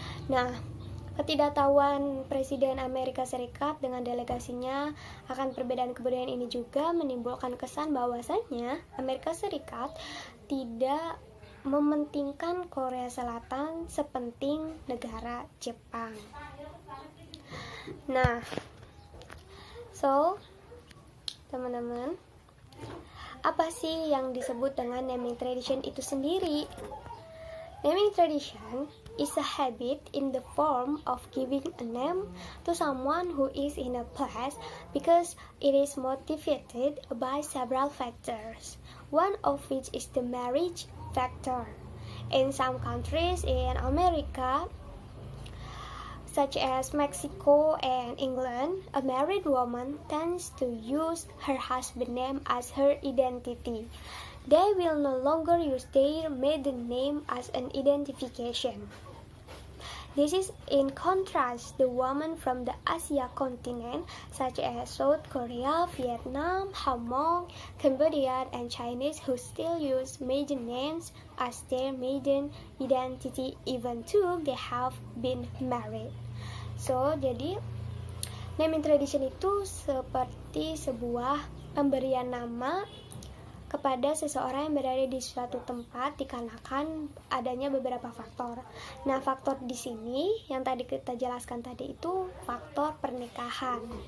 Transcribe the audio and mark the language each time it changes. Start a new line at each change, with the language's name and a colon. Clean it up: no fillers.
Indonesian: Nah, ketidaktahuan Presiden Amerika Serikat dengan delegasinya akan perbedaan kebudayaan ini juga menimbulkan kesan bahwasannya Amerika Serikat tidak mementingkan Korea Selatan sepenting negara Jepang. Nah, so teman-teman, apa sih yang disebut dengan naming tradition itu sendiri?
English: Naming tradition is a habit in the form of giving a name to someone who is in a place because it is motivated by several factors, one of which is the marriage factor. In some countries in America, such as Mexico and England, a married woman tends to use her husband's name as her identity. They will no longer use their maiden name as an identification. This is in contrast the women from the Asia continent, such as South Korea, Vietnam, Hmong, Cambodian, and Chinese who still use maiden names as their maiden identity even though they have been married.
Indonesian: So, jadi naming tradition itu seperti sebuah pemberian nama kepada seseorang yang berada di suatu tempat dikarenakan adanya beberapa faktor. Nah, faktor di sini yang tadi kita jelaskan tadi itu faktor pernikahan.